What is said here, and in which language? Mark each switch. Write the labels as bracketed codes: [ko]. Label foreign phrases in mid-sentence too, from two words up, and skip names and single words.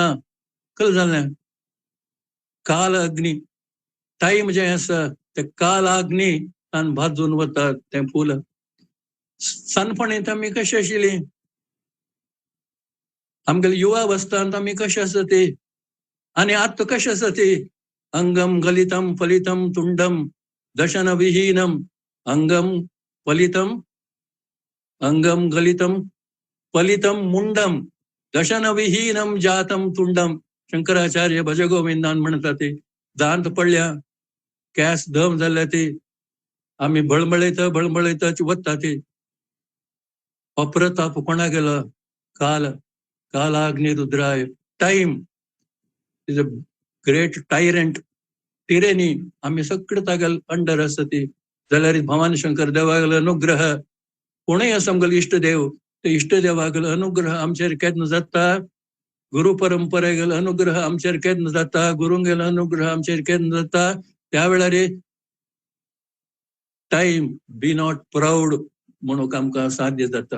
[kok] कल जालें काल अग्नी. टाइम जे आसा ते काल अग्नी आनी भाजून वता तें फूल. सानपणींत आमी कशी आशिल्ली आमगेले युवा अवस्थांत आमी कशी आसा ती आनी आतां कशी आसा ती. [sa] अंगम गलितम फलितम तुंडम दशन विहीनम अंगम गलितम फलितम मुंडम दशन विहीनम जातम तुंडम. [kok] शंकराचार्य भजगोविंदान म्हणटा ती. दांत पडल्या केस दम जाल्ल्या ती आमी बळबळयता वता ती. हो प्रताप कोणा गेलो [sa] कालाग्नि रुद्राय. [en] Time is a great tyrant tyranny. [kok] आमी सगळे तागेल अंडर आसा ती. जाल्यार भवानी शंकर देवागेलो अनुग्रह कोणूय आसा आमगेलो इश्टदेव ते इश्टदेवागेलो अनुग्रह आमचेर केन्ना जाता. गुरु परंपरेगेलो अनुग्रह आमचेर केन्ना जाता. गुरूंगेलो अनुग्रह आमचेर केन्ना जाता. त्या वेळार [en] time be not proud [kok] म्हणून आमकां साध्य जाता.